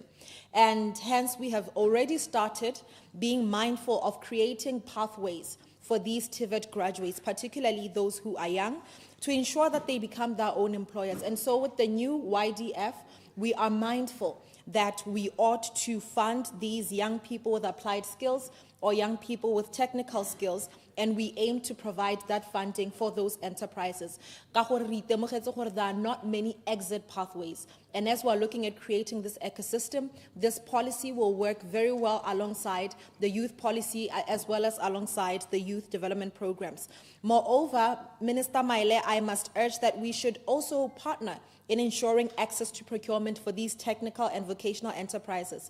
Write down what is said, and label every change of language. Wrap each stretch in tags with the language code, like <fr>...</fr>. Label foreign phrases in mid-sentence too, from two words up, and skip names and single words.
<en>And hence we have already started being mindful of creating pathways for these TVET graduates, particularly those who are young, to ensure that they become their own employers. And so with the new YDF, we are mindful that we ought to fund these young people with applied skills or young people with technical skills, and we aim to provide that funding for those enterprises.</en> <tn>Ka gore re itemogetse gore</tn> <en>there are not many exit pathways. And as we're looking at creating this ecosystem, this policy will work very well alongside the youth policy as well as alongside the youth development programs. Moreover, Minister Maile, I must urge that we should also partner in ensuring access to procurement for these technical and vocational enterprises.</en>